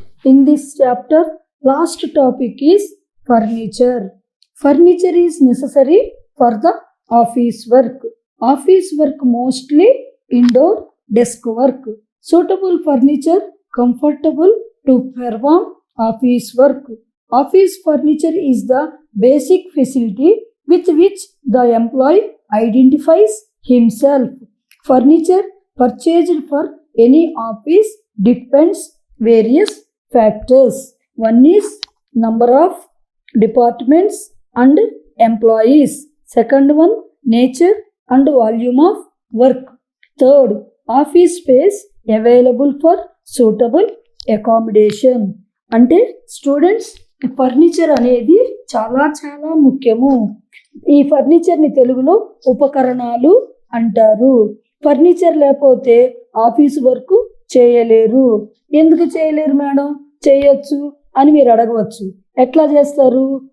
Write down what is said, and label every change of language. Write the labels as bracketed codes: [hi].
[en] In this chapter last topic is furniture. Furniture is necessary for the office work. Office work mostly indoor desk work. Suitable furniture comfortable to perform office work. Office furniture is the basic facility with which the employee identifies himself. Furniture purchased for any office depends various factors. One is number of departments and employees. Second one, nature and volume of work. Third, office space available for suitable accommodation. [te] అంటే students, furniture అనేది చాలా చాలా ముఖ్యము. ఈ ఫర్నిచర్ని తెలుగులో ఉపకరణాలు అంటారు. Furniture లేకపోతే ఆఫీస్ వర్క్ చేయలేరు. ఎందుకు చేయలేరు మేడం? చేయొచ్చు అని మీరు అడగవచ్చు. ఎట్లా చేస్తారు?